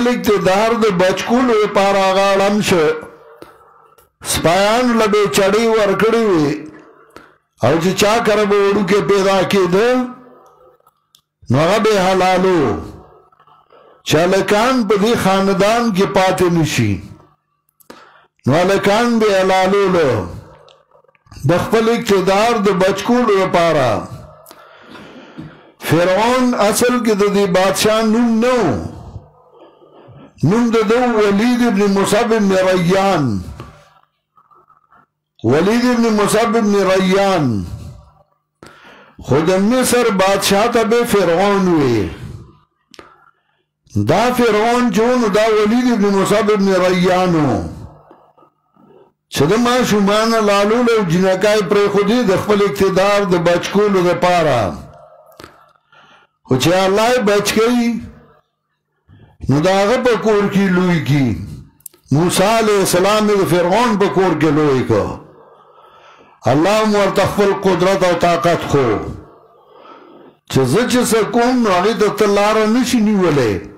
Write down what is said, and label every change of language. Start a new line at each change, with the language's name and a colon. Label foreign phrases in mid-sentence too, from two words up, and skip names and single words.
Pashto: اقتدار د بچ کولو لپاره هغه اړم شو سپایانو له به چړې ورکړې وې او چې چا کره به وړوکی پیدا کېده نو هغه به حلالو چې هلکان په دې خاندان کې پاتې نشي نو هلکان به حلالولو د خپل اقتدار د بچ کولو لپاره فرعون اصل کې د دې بادشاه نوم نه و نوم د ده ولید ابن مصعب ابن ریان ولید ابن مصعب ابن ریان خود مصر بادشاہ ته به فرعون وی دا فرعون چون دا ولید ابن مصعب ابن ریانو چې د ماشومانه لالول او جنکای پرېښودې د خپل اقتدار د بچ کولو دپاره خو چې الله یې بچ کوي نو د هغه په کور کې لوی کي موسی
Arabic: علیه السلام
Pashto: یې د فرعون په کور کې لوی کړ الله هم ورته خپل قدرت او طاقت خو چې زه چې څه کوم نو هغې ته ته لاره نشي نیولی